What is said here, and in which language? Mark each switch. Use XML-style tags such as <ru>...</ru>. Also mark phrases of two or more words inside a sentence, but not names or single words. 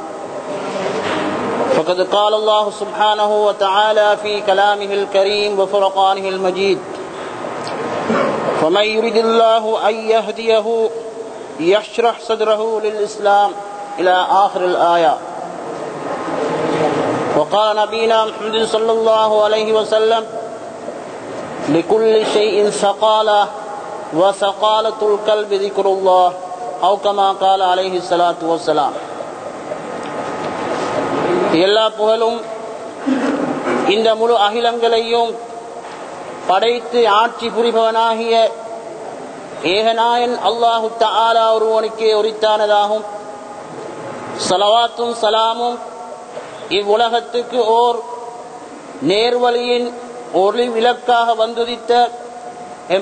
<ar>فقد قال الله سبحانه وتعالى في كلامه الكريم وفرقانه المجيد فمن يرد الله أن يهديه يشرح صدره للإسلام إلى آخر الآية. وقال نبينا محمد صلى الله عليه وسلم لكل شيء ثقالة وثقالة القلب ذكر الله أو كما قال عليه الصلاة والسلام.</ar> <ta>எல்லா புகழும் இந்த முழு அகிலங்களையும் படைத்து ஆட்சி புரிபவனாகிய ஏகநாயன்</ta> <ar>الله تعالى</ar> <ta>ஒருவனுக்கே உரித்தானதாகும். ஸலவாத்தும் ஸலாமும் இவ்வுலகத்துக்கு ஓர் நேர்வழியின் ஒளி விளக்காக வந்துதித்த என்</ta>